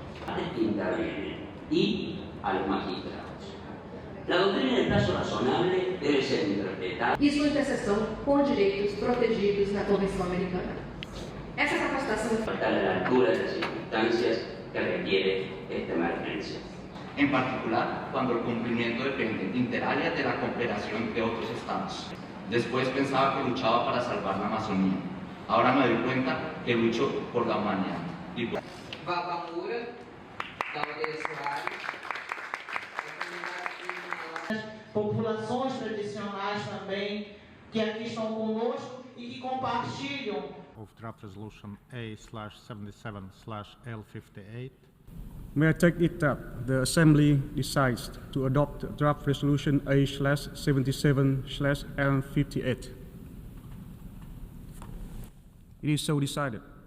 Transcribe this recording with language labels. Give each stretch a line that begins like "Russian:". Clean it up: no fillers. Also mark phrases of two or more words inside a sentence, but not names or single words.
Spanish: Intervienen y a los magistrados. La doctrina del plazo razonable debe ser interpretada.
Portuguese: E sua interseção com direitos protegidos na Convenção Americana. Essa capacitação
Spanish: está a la altura de las circunstancias que requiere esta emergencia. En particular, cuando el cumplimiento depende
Latin: inter alia
Spanish: de la cooperación de otros estados. Después pensaba que luchaba para salvar la Amazonía. Ahora me doy cuenta que lucho por la humanidad.
Portuguese: Populações tradicionais também que aqui estão conosco e que compartilham.
English: Of draft resolution A/77/L58. May I take it that the Assembly decides to adopt draft resolution A/77/L58. It is so decided.